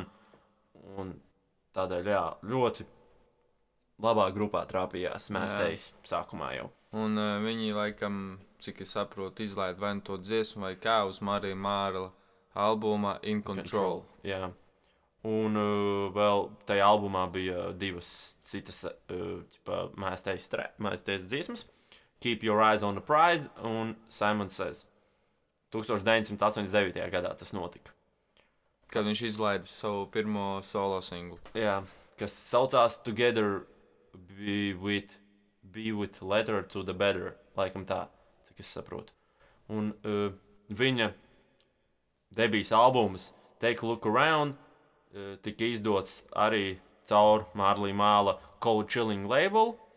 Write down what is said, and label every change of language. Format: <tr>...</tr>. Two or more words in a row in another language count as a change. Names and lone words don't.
<lv>Un tādēļ, jā, ļoti labā grupā trāpījās Master Ace sākumā jau. Un viņi, laikam, cik es saprotu, izlaid vai nu to dziesmu vai kā uz Marija Mārla albumā In Control. Jā. Un vēl tajā albumā bija divas citas Master Ace dziesmas. Keep Your Eyes on the Prize un Simon Says. 1989. gadā tas notika. Kad viņš izlaida savu pirmo solo singlu. Jā, kas saucās Together Be With Letter to the Better, laikam tā, cik es saprotu. Un viņa debijas albums Take a Look Around tika izdots arī caur Marley Mala Cold Chilling label.</lv>